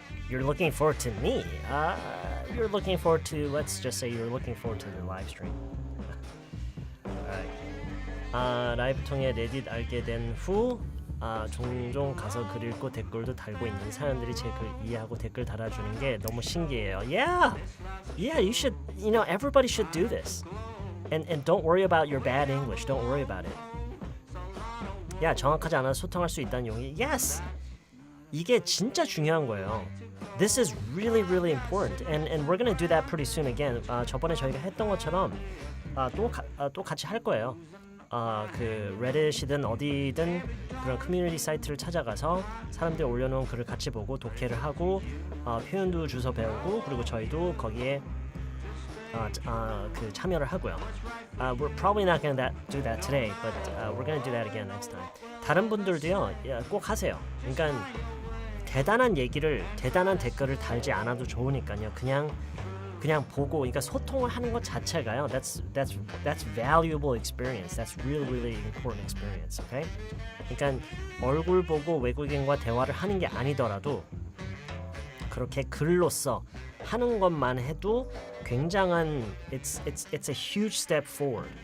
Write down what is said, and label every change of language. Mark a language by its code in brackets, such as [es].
[en] You're looking forward to me. You're looking forward to. Let's just say you're looking forward to the live stream. Alright. [ko] 라이브 통해 레딧 알게 된 후 종종 가서 글 읽고 댓글도 달고 있는 사람들이 제 글 이해하고 댓글 달아주는 게 너무 신기해요. [en] Yeah, you should. You know, everybody should do this. And don't worry about your bad English. Don't worry about it. [ko] 야, 정확하지 않아도 소통할 수 있다는 용기. [en] Yes. [ko] 이게 진짜 중요한 거예요. [en] This is really, really important, and we're gonna do that pretty soon again. [ko] 저번에 저희가 했던 것처럼 또 같이 할 거예요. 그 레딧이든 어디든 그런 커뮤니티 사이트를 찾아가서 사람들이 올려놓은 글을 같이 보고 독해를 하고 표현도 주워 배우고 그리고 저희도 거기에 그 참여를 하고요. [en] We're probably not gonna do that today, but we're gonna do that again next time. [ko] 다른 분들도요, 꼭 하세요. 그러니까 대단한 댓글을 달지 않아도 좋으니까요. 그냥 보고, 그러니까 소통을 하는 것 자체가요. [en] That's valuable experience. That's really important experience. Okay? [ko] 그러니까 얼굴 보고 외국인과 대화를 하는 게 아니더라도 그렇게 글로써 하는 것만 해도 굉장한 [en] it's a huge step forward.